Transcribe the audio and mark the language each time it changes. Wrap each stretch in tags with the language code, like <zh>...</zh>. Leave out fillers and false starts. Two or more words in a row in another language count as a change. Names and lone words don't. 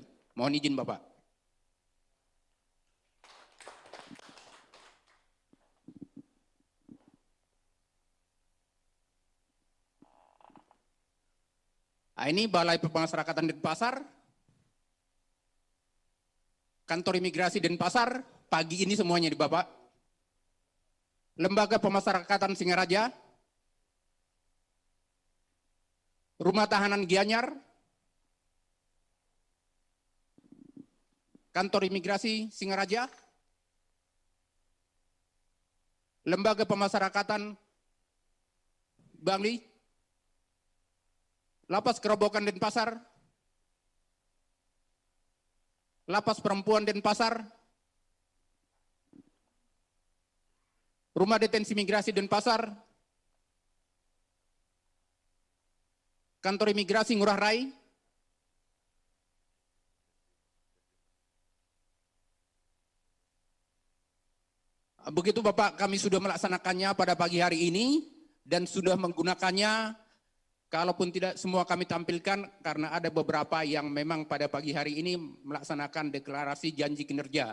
<id>Mohon izin Bapak. Ini Balai Pemasyarakatan Denpasar, Kantor Imigrasi Denpasar, pagi ini semuanya di Bapak. Lembaga Pemasyarakatan Singaraja, Rumah Tahanan Gianyar, Kantor Imigrasi Singaraja, Lembaga Pemasyarakatan Bali, Lapas Kerobokan Denpasar, Lapas Perempuan Denpasar, Rumah Detensi Migrasi Denpasar, Kantor Imigrasi Ngurah Rai, begitu Bapak, kami sudah melaksanakannya pada pagi hari ini dan sudah menggunakannya Kalaupun tidak semua kami tampilkan karena ada beberapa yang memang pada pagi hari ini melaksanakan deklarasi janji kinerja.</id>